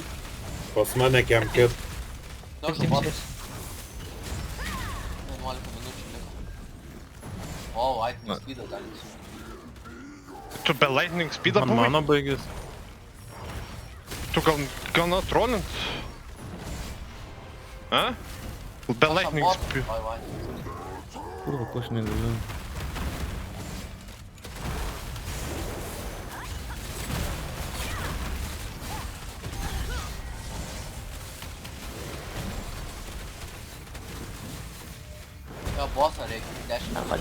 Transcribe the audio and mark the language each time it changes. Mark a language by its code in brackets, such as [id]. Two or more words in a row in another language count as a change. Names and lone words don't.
[lt] Pas mane kempit. Nors 7-6. bot. 11 minučių liko. O, [en] lightning speedą [lt] dar nesu. tu be [en] lightning speedą [lt] Man buvai? mano baigės. Tu gal gana trolint? A? Be [en] lightning speed. [lt] Vai, vai. Kurva, ko aš negaliu. Jo, bosą reikia 10 minučių.